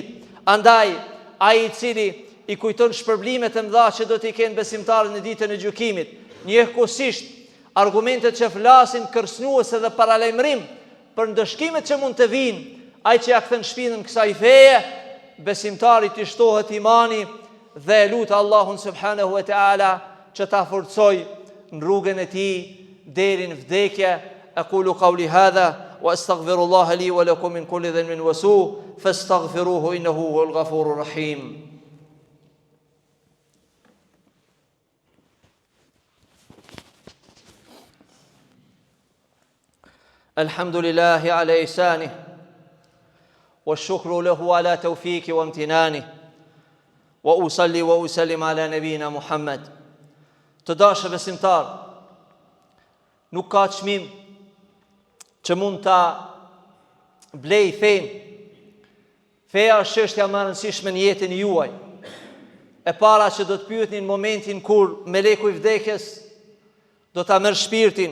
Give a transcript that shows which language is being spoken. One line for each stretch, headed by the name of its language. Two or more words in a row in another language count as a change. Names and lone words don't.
Albanian: Andaj ai i cili i kujton shpërblimet e mëdha që do t'i kenë besimtarët në ditën e gjykimit, njëkohësisht argumentet që flasin kërcënuese dhe paralajmërim për ndëshkimet që mund të vinë, ai që ja kthen shpinën kësaj feje, besimtarit i shtohet imani dhe lut Allahun
Arabic: سبحانه وتعالى
Albanian: që ta forcoj në rrugën e tij deri në vdekje.
Arabic: أقول قولي هذا وأستغفر الله لي ولكم من كل ذنب وسوء فاستغفروه إنه هو الغفور الرحيم. الحمد لله على إحسانه والشكر له على توفيقه وامتنانه وأصلي وأسلم على نبينا Muhammad.
Albanian: Të dashur besimtar, nuk ka çmim që mund ta blej fejnë. Feja është çështja më e rëndësishme në jetën juaj. E para që do të pyetni në momentin kur meleku i vdekjes do ta merr shpirtin.